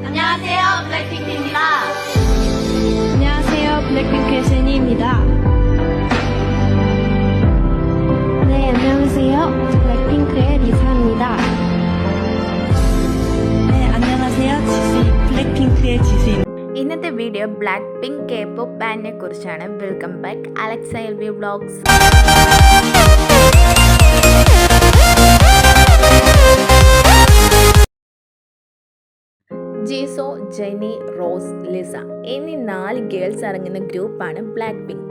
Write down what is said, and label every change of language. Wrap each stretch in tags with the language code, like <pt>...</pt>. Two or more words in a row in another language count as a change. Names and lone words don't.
<ko>안녕하세요, 블랙핑크입니다. 안녕하세요, 블랙핑크의 제니입니다. 네, 안녕하세요. 블랙핑크의 리사입니다. 네, 안녕하세요. 블랙핑크의 지수입니다.</ko> <ml>ഇന്നത്തെ വീഡിയോ ബ്ലാക്ക് പിങ്ക്</ml> <en>K pop</en> <ml>ബാൻഡിനെ കുറിച്ചാണ്.</ml> <en>welcome back Alexa L V vlogs.</en> <ml>ജീസോ, ജെനി, റോസ്, ലിസ എന്നീ 4 ഗേൾസ് അടങ്ങുന്ന ഗ്രൂപ്പാണ് ബ്ലാക്ക് പിങ്ക്.</ml>